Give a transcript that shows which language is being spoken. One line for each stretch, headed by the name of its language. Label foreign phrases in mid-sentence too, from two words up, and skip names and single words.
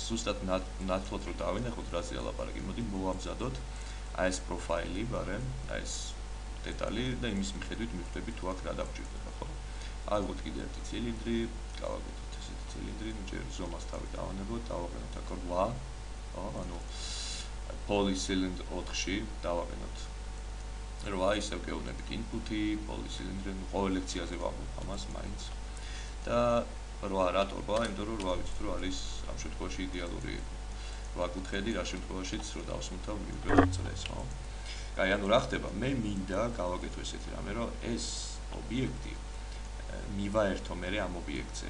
Georgian: ზუსტად ნათლად რო დავინახოთ რაზე ალაპარაკი, მოდი მოვამზადოთ აი ეს პროფაილი, ბარემ, აი ეს დეტალი და იმის მიხედვით მივხვდები თუ აქ რა დაგჭირდება, ხო? ავიღოთ კიდე ერთი ცილინდრი, გავაკეთოთ ესეთი ცილინდრი, ნუ ჯერ ზომას თავი დავანებოთ, დავაყენოთ აქ 8, ხო? ანუ
English: poly cylinder
Georgian: 4-ში დავაყენოთ 8, ისევ გეუბნებით input-ი,
English: poly cylinder,
Georgian: ყოველ ლექციაზე ვამბობ ამას მაინც. და 8 რატო 8? იმიტომ რომ 8 ვიცით რომ არის ამ შემთხვევაში იდეალური 8 კუთხედი, რა შემთხვევაშიც რო დავსმთავ მივიღებთ წრეს, ხო? აი, ანუ რა ხდება? მე მინდა გავაკეთო ესეთი რამე, რომ ეს ობიექტი მივაერთო მე ამ ობიექტზე.